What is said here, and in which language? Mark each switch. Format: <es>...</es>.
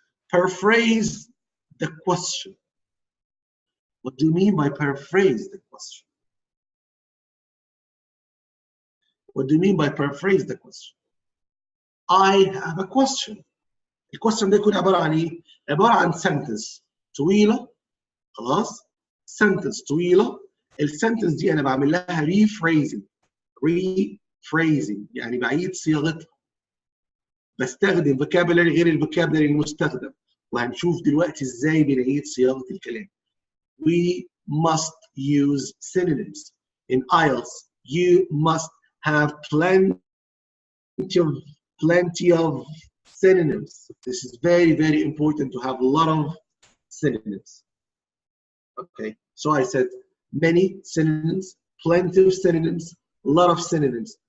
<en>Paraphrase the question. What do you mean by paraphrase the question? What do you mean by paraphrase the question? I have a question.</en> <ar>الكويستشن ده يكون عبارة عن ايه؟ عبارة عن sentence طويلة، خلاص؟ sentence طويلة. السنتنس دي أنا بعمل لها rephrasing. rephrasing يعني بعيد صياغتها. بستخدم vocabulary غير الفوكابولري المستخدم، وهنشوف دلوقتي ازاي بنعيد صياغة الكلام.</ar> <en>We must use synonyms. In IELTS, you must have plenty of synonyms. This is very, very important to have a lot of synonyms. Okay, so I said many synonyms, plenty of synonyms, a lot of synonyms.</en>